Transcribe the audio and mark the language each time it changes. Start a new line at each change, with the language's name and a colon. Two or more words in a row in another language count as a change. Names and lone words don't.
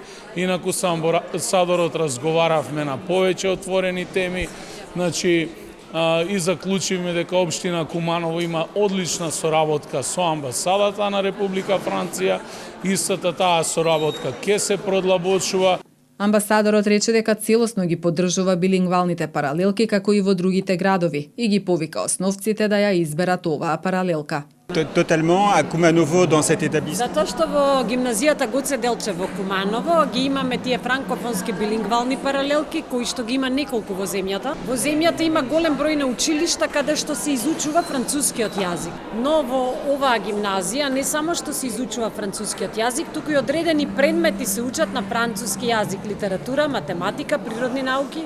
Macedonian: Инаку со амбасадорот разговаравме на повеќе отворени теми, и заклучивме дека општина Куманово има одлична соработка со амбасадата на Република Франција. Истата таа соработка ќе се продлабочува. Амбасадорот рече дека целосно ги поддржува билингвалните паралелки како и во другите градови и ги повика основците да ја изберат оваа паралелка.
French: Totalement à Kumanovo dans cet établissement.
Macedonian: Затоа што во гимназијата Гоце Делчев во Куманово ги имаме тие франкофонски билингвални паралелки кои што ги има неколку во земјата. Во земјата има голем број на училишта каде што се изучува францускиот јазик. Но во оваа гимназија не само што се изучува францускиот јазик, туку и одредени предмети се учат на француски јазик, литература, математика, природни науки.